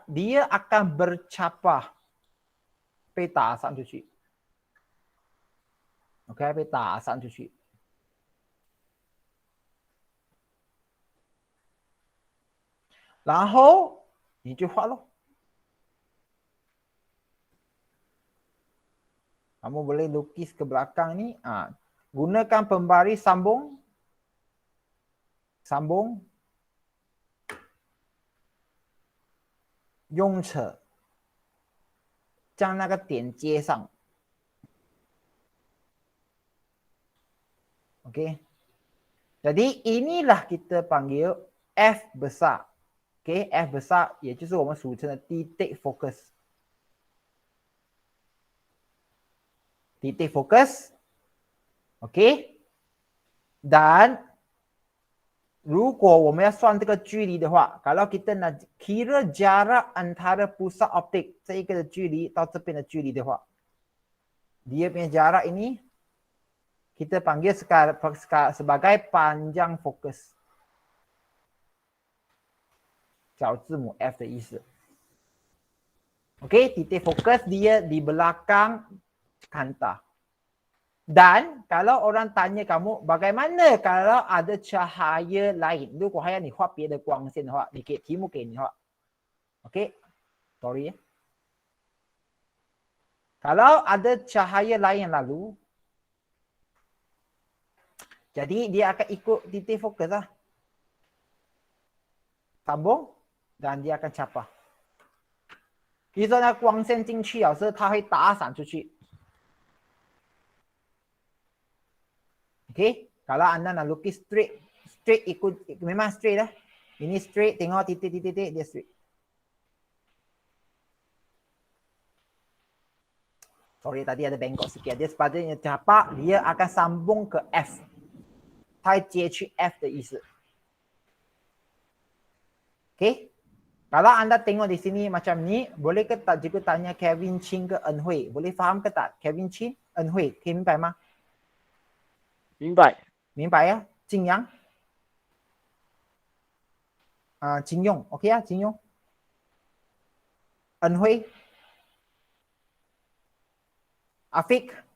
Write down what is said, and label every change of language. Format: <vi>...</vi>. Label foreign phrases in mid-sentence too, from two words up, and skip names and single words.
<ms>Dia akan bercapah.</ms> <zh>被打上出去. Okey, 被打上出去. Lalu, 你就画咯.</zh> <ms>Kamu boleh lukis ke belakang ni. Gunakan pembaris sambung. Sambung.</ms> <zh>用尺将那个点接上。Okey.</zh> <ms>Jadi inilah kita panggil F besar. Okey, F besar</ms> <zh>也就是我们俗称的</zh> <ms>titik fokus. Titik fokus. Okey. Dan</ms> <zh>如果我们要算这个距离的话，</zh> <ms>kalau kita nak kira jarak antara pusat optik</ms> <zh>这一个的距离到这边的距离的话，</zh> <ms>dia punya jarak ini kita panggil sebagai panjang fokus.</ms> <zh>小字母 F 的意思。</zh> <ms>Okey, titik fokus dia di belakang kanta. Dan kalau orang tanya kamu, bagaimana kalau ada cahaya lain?</ms> <zh>如果还要你画别的光线的话，你给题目给你画。Okey, sorry ya.</zh> <ms>Kalau ada cahaya lain yang lalu, jadi dia akan ikut titik fokus lah. Sambung dan dia akan capah.</ms> <zh>比如说那光线进去了，是它会打散出去。</zh> <ms>Okay, kalau anda nak lukis straight ikut memang straight lah. Ini straight, tengok titik-titik dia straight. Sorry tadi ada bengkok sikit. Dia sepatutnya capak, dia akan sambung ke F.</ms> <zh>它接去 F 的意思。Okay?</zh> <ms>Kalau anda tengok di sini macam ni, boleh ke tak jika tanya Kevin Chin ke En Hui? Boleh faham ke tak?</ms> <zh>Kevin Chin, En Hui, 可以明白吗？明白。明白呀？金阳？金庸 ，OK 啊，金庸。En Hui?</zh> <ms>Afiq?</ms>